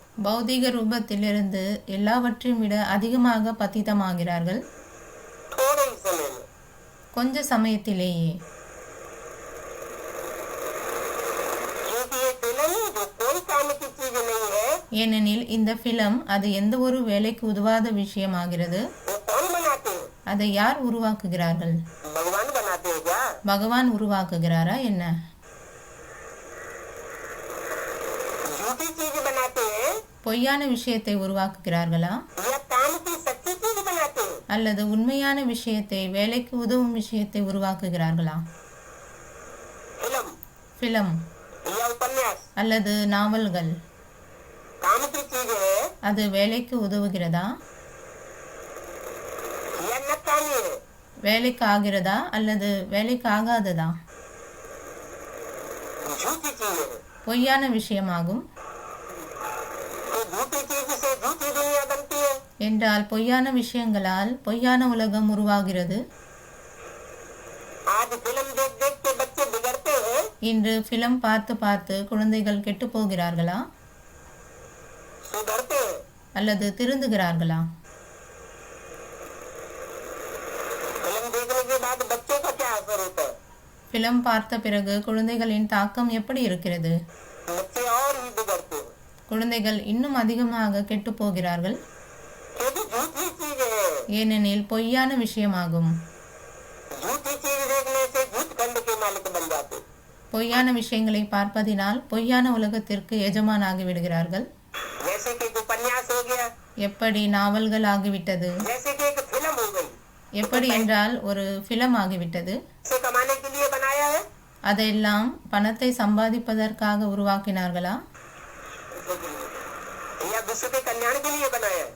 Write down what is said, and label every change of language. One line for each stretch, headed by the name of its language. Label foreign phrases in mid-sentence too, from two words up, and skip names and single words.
Tamil: பௌதிக ரூபத்திலிருந்து எல்லாவற்றையும் விட அதிகமாக பத்திதமாகிறார்கள்
Hindi: थोड़े ही समय में.
Tamil: கொஞ்ச சமயத்திலேயே.
Hindi: क्योंकि ये फिल्म जो कोई काम की चीज नहीं है
Tamil: ஏனெனில் இந்த பிலம் அது எந்த ஒரு வேலைக்கு உதவாத விஷயமாகிறது.
Hindi: वो कौन बनाते हैं?
Tamil: அதை யார் உருவாக்குகிறார்கள்?
Hindi: भगवान बनाते हैं क्या?
Tamil: பகவான் உருவாக்குகிறாரா என்ன?
Hindi: झूठी चीज बनाते हैं
Tamil: பொய்யான விஷயத்தை உருவாக்குகிறார்களா
Hindi: या काम की सच्ची चीज बनाते हैं?
Tamil: அல்லது உண்மையான விஷயத்தை வேலைக்கு உதவும் விஷயத்தை உருவாக்குகிறார்களா?
Hindi: फिल्म
Tamil: பிலம்
Hindi: या उपन्यास
Tamil: அல்லது நாவல்கள்
Hindi: काम की चीज है
Tamil: அது வேலைக்கு உதவுகிறதா,
Hindi: या नकामी है?
Tamil: வேலைக்கு ஆகிறதா அல்லது வேலைக்கு ஆகாததா?
Hindi: झूठी चीज है.
Tamil: பொய்யான விஷயமாகும்.
Hindi: तो झूठी चीज से झूठी दुनिया बनती है.
Tamil: என்றால் பொய்யான விஷயங்களால் பொய்யான உலகம் உருவாகிறது.
Hindi: आज फिल्म देख देख के बच्चे बिगड़ते हैं
Tamil: இன்று பிலம் பார்த்து பார்த்து குழந்தைகள் கெட்டு போகிறார்களா
Hindi: सुधरते हैं.
Tamil: அல்லது திருந்துகிறார்களா?
Hindi: फिल्म देखने के बाद बच्चों का क्या असर होता है?
Tamil: பிலம் பார்த்த பிறகு குழந்தைகளின் தாக்கம் எப்படி இருக்கிறது?
Hindi: बच्चे और ही बिगड़ते हैं
Tamil: குழந்தைகள் இன்னும் அதிகமாக கெட்டு போகிறார்கள்.
Hindi: क्योंकि झूठी चीज है.
Tamil: ஏனெனில் பொய்யான விஷயமாகும்.
Hindi: झूठी चीज देखने से झूठ खंड के मालिक बन जाते.
Tamil: பொய்யான விஷயங்களை பார்ப்பதினால் பொய்யான உலகத்திற்கு எஜமானாகி விடுகிறார்கள்.
Hindi: जैसे कि एक उपन्यास हो गया,
Tamil: எப்படி நாவல்கள் ஆகிவிட்டது,
Hindi: जैसे कि एक फिल्म हो गई.
Tamil: எப்படி என்றால் ஒரு பிலம் ஆகிவிட்டது.
Hindi: इसे कमाने के लिए बनाया है
Tamil: அதையெல்லாம் பணத்தை சம்பாதிப்பதற்காக உருவாக்கினார்களா
Hindi: या विश्व के कल्याण के लिए बनाया है?